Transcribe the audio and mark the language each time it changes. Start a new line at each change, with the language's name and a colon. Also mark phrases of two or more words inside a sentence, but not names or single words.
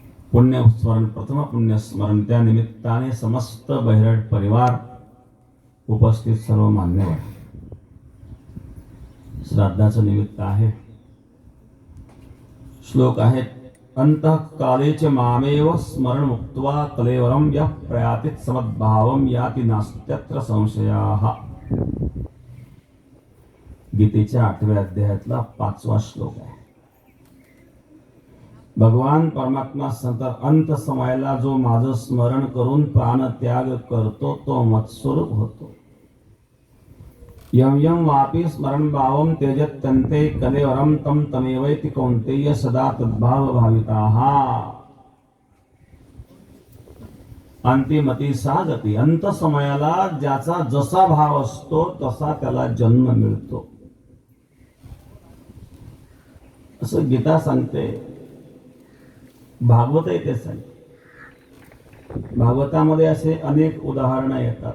Marathi: पुण्यस्मरण, प्रथम पुण्यस्मरण. त्या निमित्ताने समस्त बहिरट परिवार, उपस्थित सर्व मान्यवर, श्राद्धाचं निमित्त आहे. श्लोक आहेत.
Sanskrit: अंतःकालेच मामेव स्मरण मुक्त्वा कलेवरम यः प्रयातित समद्भावम याति नास्त्यत्र संशयाः.
Marathi: गीतेच्या 8व्या अध्यायातला 5वा श्लोक आहे. भगवान परमात्मा सांगतात, अंत समयाला जो माझं स्मरण करून प्राणत्याग करतो तो मत्स्वरूप होतो.
Sanskrit: यम यम वापी स्मरण भावम त्यजत्यन्ते कलेवरम तम तमेवैति कौन्तेय सदा तद्भाव भाविताः. अंतिमती सा गती.
Marathi: अंत समयाला ज्याचा जसा भाव असतो तसा त्याला जन्म मिळतो, असं गीता सांगते. भागवतही ते सांगते. भागवतामध्ये असे अनेक उदाहरणं येतात.